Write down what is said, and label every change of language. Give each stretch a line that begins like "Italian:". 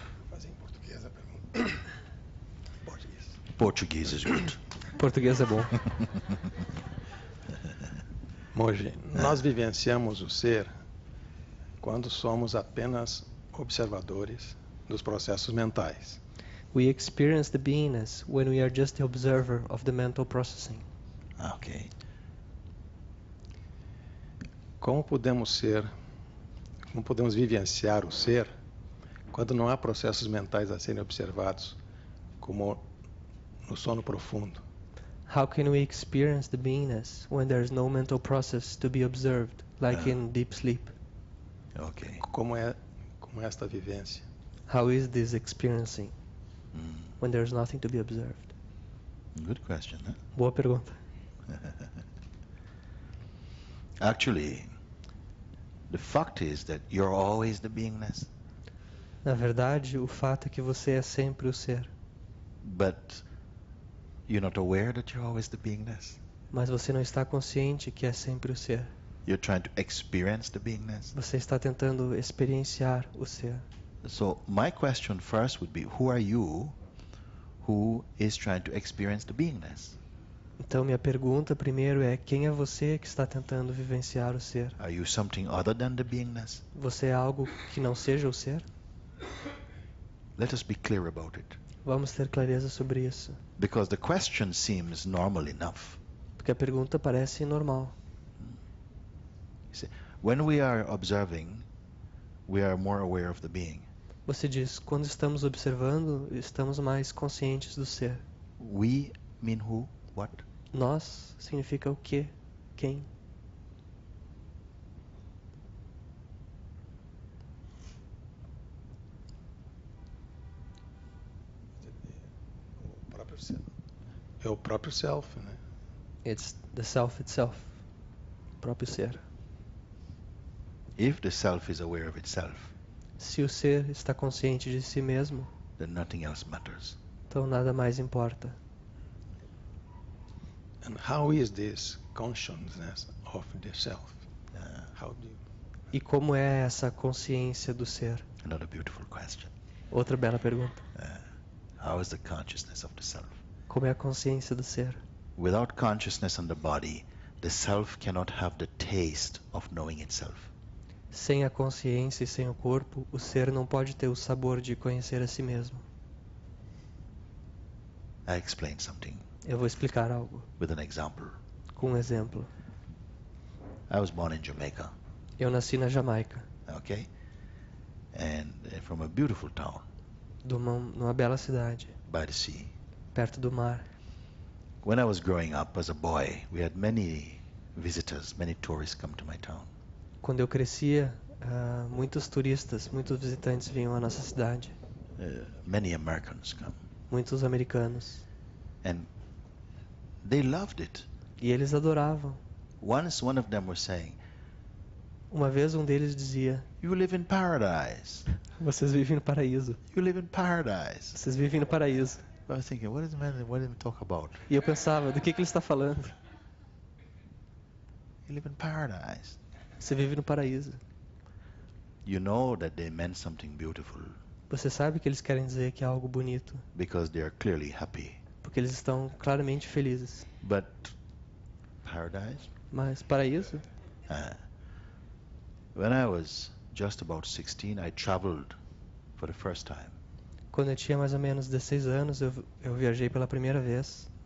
Portuguese: Fazer em português a pergunta. Português.
English: Portuguese is good.
Portuguese: Português é bom. Mooji, nós vivenciamos o ser quando somos apenas observadores dos processos mentais.
English: We experience the beingness when we are just the observer of the mental processing. Okay.
Portuguese: Como podemos vivenciar o ser quando não há processos mentais a serem observados, como no sono profundo?
English: How can we experience the beingness when there is no mental process to be observed, like in deep sleep? Okay.
Portuguese: Como é esta vivência?
English: How is this experiencing Mm. when there is nothing to be observed? Good question, huh?
Portuguese: Boa pergunta.
English: Actually, the fact is that you're always the beingness,
Portuguese: Na verdade, o fato é que você é sempre o ser,
English: but you're not aware that you're always the beingness.
Portuguese: mas você não está consciente que é sempre o ser.
English: You're trying to experience the beingness.
Portuguese: Você está tentando experienciar o ser.
English: So my question first would be, who are you who is trying to experience the beingness?
Portuguese: Então, minha pergunta primeiro é: quem é você que está tentando vivenciar o ser?
English: Are you something other than the beingness?
Portuguese: Você é algo que não seja o ser?
English: Let us be clear about it.
Portuguese: Vamos ter clareza sobre isso,
English: Because the question seems normal enough.
Portuguese: porque a pergunta parece normal.
English: You see, when we are observing, we are more aware of the being.
Portuguese: Você diz: quando estamos observando, estamos mais conscientes do ser.
English: We mean who? What?
Portuguese: Nós significa o quê? Quem? O próprio self. É o próprio self, né?
English: It's the self itself,
Portuguese: o próprio ser.
English: If the self is aware of itself,
Portuguese: Se o ser está consciente de si mesmo,
English: then nothing else matters.
Portuguese: então nada mais importa.
English: And how is this consciousness of the self? How do you...
Portuguese: E como é essa consciência do ser?
English: Another beautiful question.
Portuguese: Outra bela pergunta.
English: How is the consciousness of the self?
Portuguese: Como é a consciência do ser?
English: Without consciousness on the body, the self cannot have the taste of knowing itself.
Portuguese: Sem a consciência e sem o corpo, o ser não pode ter o sabor de conhecer a si mesmo.
English: I explained something
Portuguese: Eu vou explicar algo
English: with an example.
Portuguese: com um exemplo.
English: I was born in Jamaica,
Portuguese: Eu nasci na Jamaica,
English: okay? And from a beautiful town
Portuguese: numa bela cidade,
English: by the sea.
Portuguese: perto do mar.
English: When I was growing up as a boy, we had many visitors, many tourists come to my town.
Portuguese: Quando eu crescia, muitos turistas, muitos visitantes vinham à nossa cidade.
English: Many Americans come.
Portuguese: Muitos americanos.
English: And they loved it.
Portuguese: E eles adoravam.
English: Once one of them was saying,
Portuguese: Uma vez um deles dizia:
English: You live in paradise.
Portuguese: vocês vivem no paraíso.
English: You live in paradise.
Portuguese: Vocês vivem no paraíso.
English: I was thinking, what did he talk about?
Portuguese: E eu pensava, do que ele está falando?
English: You live in paradise.
Portuguese: Você vive no paraíso.
English: You know that they meant something beautiful
Portuguese: Você sabe que eles querem dizer que é algo bonito,
English: because they are clearly happy.
Portuguese: porque eles estão claramente felizes.
English: But paradise?
Portuguese: Mas paraíso?
English: When I was just about 16, I traveled for the first time
Portuguese: Quando eu tinha mais ou menos 16 anos, eu viajei pela primeira vez